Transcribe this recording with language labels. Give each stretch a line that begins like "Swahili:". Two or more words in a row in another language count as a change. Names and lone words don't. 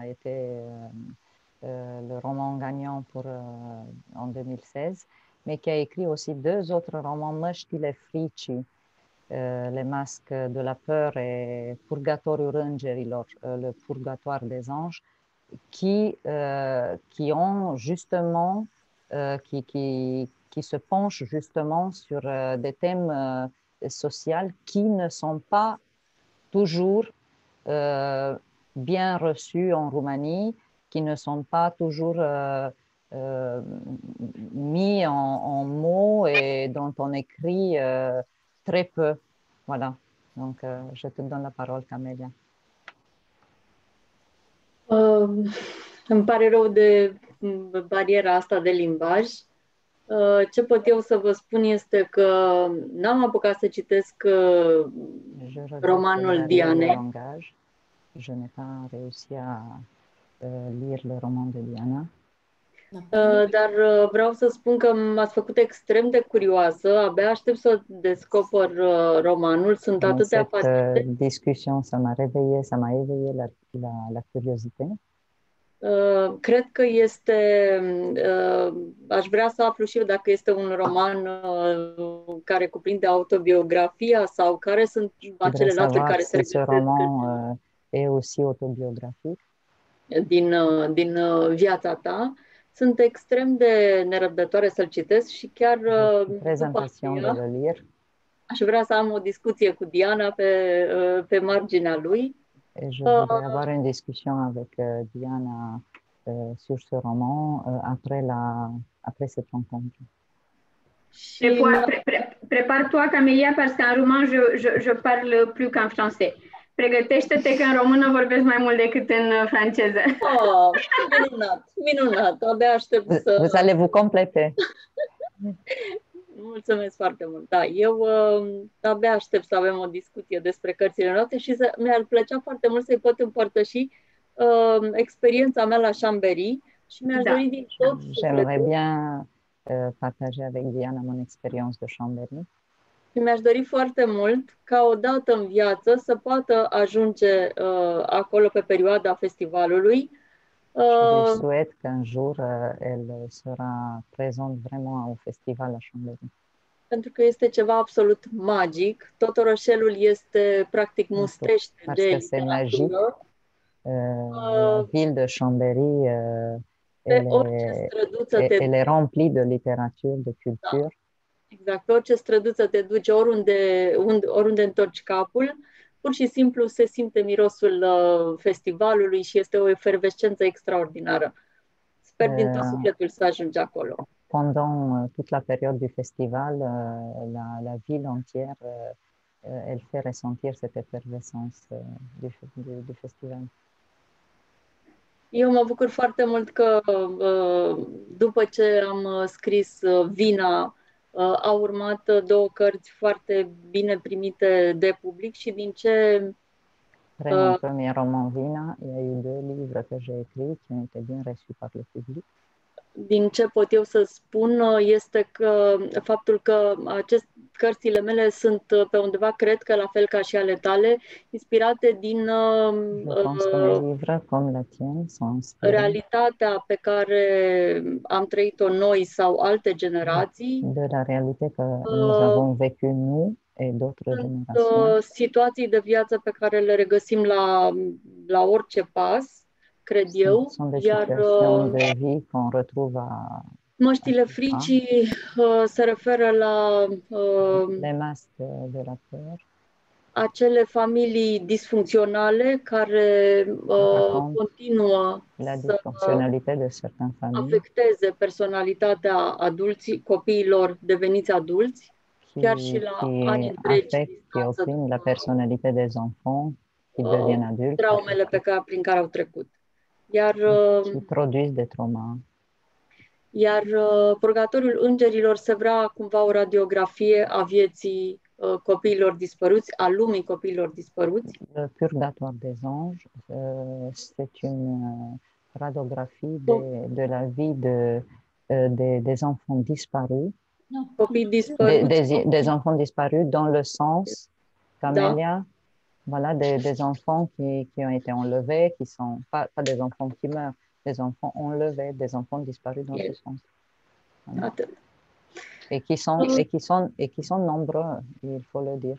French: été le roman gagnant en 2016, mais qui a écrit aussi 2 autres romans, Măștile fricii, Les masques de la peur et Purgatoriul îngerilor, le purgatoire des anges, qui ont justement, qui se penchent justement sur des thèmes sociaux qui ne sont pas toujours bien reçus en Roumanie, qui ne sont pas toujours mis en mots et dont on écrit très peu. Voilà. Donc, je te donne la parole, Camelia.
Romanian: Îmi pare rău de bariera asta de limbaj. Ce pot eu să vă spun este că n-am apucat să citesc romanul Dianei.
French: Je n'ai pas réussi à lire le roman de Diana.
Romanian: Dar vreau să spun că m-ați făcut extrem de curioasă. Abia aștept să descoper romanul. Sunt atâtea pagini.
French: Discussion, ça m'a éveillé la curiosité.
Romanian: Cred că este, aș vrea să aflu și eu dacă este un roman care cuprinde autobiografia sau care sunt acele laturi care se regăsesc
French: roman est aussi autobiographique
Romanian: din viața ta. Sunt extrem de nerăbdătoare să-l citesc și chiar după aceea aș vrea să am o discuție cu Diana pe marginea lui.
French: Et je voudrais avoir une discussion avec Diana sur ce roman après cette rencontre. Prépare-toi, Camelia, parce qu'en roumain, je parle plus qu'en français.
Romanian: Pregătește-te că în română vorbesc mai mult decât în franceză. Oh, minunat, abia aștept să...
French: Vous allez vous compléter.
Romanian: Mulțumesc foarte mult. Da, eu abia aștept să avem o discuție despre cărțile noastre și mi-ar plăcea foarte mult să-i pot împărtăși experiența mea la Chambéry și mi-aș dori din tot sufletul.
French: J'aimerais bien partager avec Diana mon expérience de Chambéry.
Romanian: Și mi-aș dori foarte mult ca odată în viață să poată ajunge acolo pe perioada festivalului.
French: Je souhaite qu'un jour elle sera présente vraiment au festival à Chambéry.
Romanian: Pentru că este ceva absolut magic. Tot orășelul este practic mustește de literatură.
French: La ville de Chambéry elle est remplie de littérature, de culture.
Romanian: Da. Exact, pe orice străduță te duci, oriunde întorci capul, pur și simplu se simte mirosul festivalului și este o efervescență extraordinară. Sper din tot sufletul să ajungi acolo.
French: Pendant toute la période du festival, la ville entière, elle fait ressentir cette effervescence du festival.
Romanian: Eu mă bucur foarte mult că după ce am scris Vina, au urmat 2 cărți foarte bine primite de public și din ce...
French: Après mon premier roman Vina, il y a eu 2 livres que j'ai écrits qui ont été bien reçus par le public.
Romanian: Din ce pot eu să spun este că faptul că cărțile mele sunt pe undeva, cred că la fel ca și ale tale, inspirate din
French: Je pense que mes livres, comme la tienne, sont inspirés
Romanian: realitatea pe care am trăit-o noi sau alte generații.
French: de la réalité que nous avons vécu nous et d'autres générations.
Romanian: Situații de viață pe care le regăsim la orice pas, cred eu. Sunt des Iar
French: situations de vie qu'on retrouve à
Romanian: măștile fricii se referă la
French: les masques de la peur.
Romanian: Acele familii disfuncționale care continuă
French: la disfuncționalitate de certaines familles,
Romanian: afecteze personalitatea adulții, copiilor deveniți adulți, chiar și la ani întregi.
French: Qui opprime la personnalité des enfants qui deviennent adultes.
Romanian: Traumele prin care au trecut. Iar
French: qui produisent des traumas.
Romanian: Iar Purgatoriul Îngerilor se vrea cumva o radiografie a vieții copiilor dispăruți, a lumii copiilor dispăruți.
French: Le Purgatoire des Anges, c'est une radiographie de la vie des enfants disparus.
Romanian: Copii dispăruți.
French: Des enfants disparus dans le sens, Camélia, voilà, des enfants qui ont été enlevés, qui sont pas des enfants qui meurent, des enfants enlevés, des enfants disparus dans ce sens. Voilà. Et qui sont nombreux, il faut le dire.